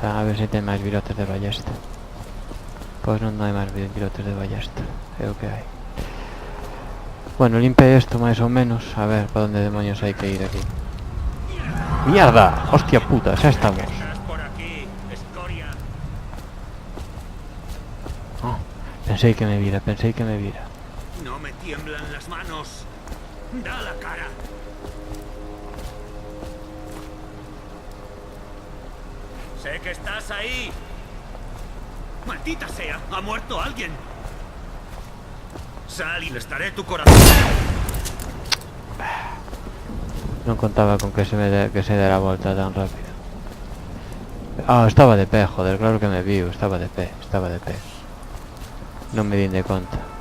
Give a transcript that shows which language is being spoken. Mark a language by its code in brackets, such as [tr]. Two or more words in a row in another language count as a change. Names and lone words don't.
[gl] A ver se ten máis virotes de ballesta. Pois non hai máis virotes de ballesta. É o que hai. Bueno, limpe isto máis ou menos. A ver, para onde demonios hai que ir aquí. [es] ¡Mierda! ¡Hostia puta! [gl] Xa estamos. Pensei que me vira. [es] No me tiemblan las manos. Da la cara. Sé que estás ahí. Maldita sea, ha muerto alguien. Sal y le estaré tu corazón. [gl] Non contaba con que se dera a volta tan rápido. Ah, estaba de pé, joder, claro que me viu. Estaba de pé. Non me din de conta.